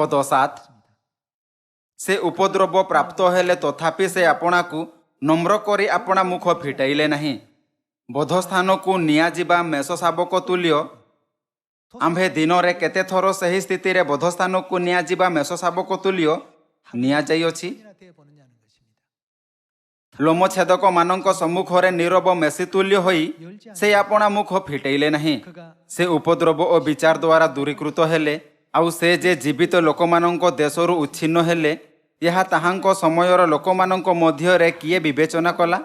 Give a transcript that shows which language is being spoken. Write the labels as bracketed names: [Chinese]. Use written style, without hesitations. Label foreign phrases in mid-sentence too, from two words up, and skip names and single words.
[Odia] ପଦ 7 ସେ ଉପଦ୍ରବ ପ୍ରାପ୍ତ ହେଲେ ତଥାପି ସେ ଆପଣାକୁ ନମ୍ର କରି ଆପଣା ମୁଖ ଫିଟାଇଲେ ନାହିଁ। ବଧସ୍ଥାନକୁ ନିଆଯିବା ମେଷ ଶାବକ ତୁଲ୍ୟ। ଆମ୍ଭେ ଦିନରେ କେତେ ଥର ସେହି ସ୍ଥିତିରେ ବଧସ୍ଥାନକୁ ନିଆଯିବା ମେଷ ଶାବକ ତୁଲ୍ୟ ନିଆଯାଇଅଛି। [Korean] 나 되어 보느냐는 것입니다. [Odia] ଲୋମଛେଦକମାନଙ୍କ ସମ୍ମୁଖରେ ନୀରବ ମେଷି ତୁଲ୍ୟ ହୋଇ ସେ ଆପଣା ମୁଖ ଫିଟାଇଲେ ନାହିଁ। [Korean] 그가 [Odia] ସେ ଉପଦ୍ରବ ଓ ବିଚାର ଦ୍ୱାରା ଦୂରୀକୃତ ହେଲେ, ଆଉ ସେ ଯେ ଜୀବିତ ଲୋକମାନଙ୍କ ଦେଶରୁ ଉଚ୍ଛିନ୍ନ ହେଲେ, ଏହା ତାହାଙ୍କ ସମୟର ଲୋକମାନଙ୍କ ମଧ୍ୟରେ କିଏ ବିବେଚନା କଲା?